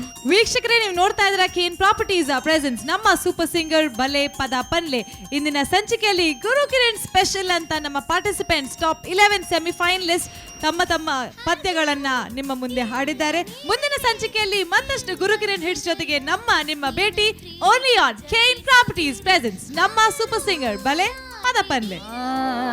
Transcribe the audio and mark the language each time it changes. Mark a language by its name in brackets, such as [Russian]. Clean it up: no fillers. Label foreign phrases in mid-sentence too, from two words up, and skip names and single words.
[Kannada] ವೀಕ್ಷಕರೇ, ನೀವು ನೋಡ್ತಾ ಇದ್ದೀರಾ [English] KN Properties presents [Kannada] ನಮ್ಮ ಸೂಪರ್ ಸಿಂಗರ್ ಬಲೆ ಪದ ಪನ್ಲೆ. ಇಂದಿನ ಸಂಚಿಕೆಯಲ್ಲಿ ಗುರು ಕಿರಣ್ ಸ್ಪೆಷಲ್ ಅಂತ ನಮ್ಮ [English] participants top 11 semifinalist [Kannada] ತಮ್ಮ ತಮ್ಮ ಪದ್ಯಗಳನ್ನ ನಿಮ್ಮ ಮುಂದೆ ಹಾಡಿದ್ದಾರೆ. ಮುಂದಿನ ಸಂಚಿಕೆಯಲ್ಲಿ ಮತ್ತಷ್ಟು ಗುರು ಕಿರಣ್ ಹಿಟ್ಸ್ ಜೊತೆಗೆ ನಿಮ್ಮ ಭೇಟಿ [English] only on KN Properties presents [Kannada] ನಮ್ಮ ಸೂಪರ್ ಸಿಂಗರ್ ಬಲೆ ಪದ ಪನ್ಲೆ.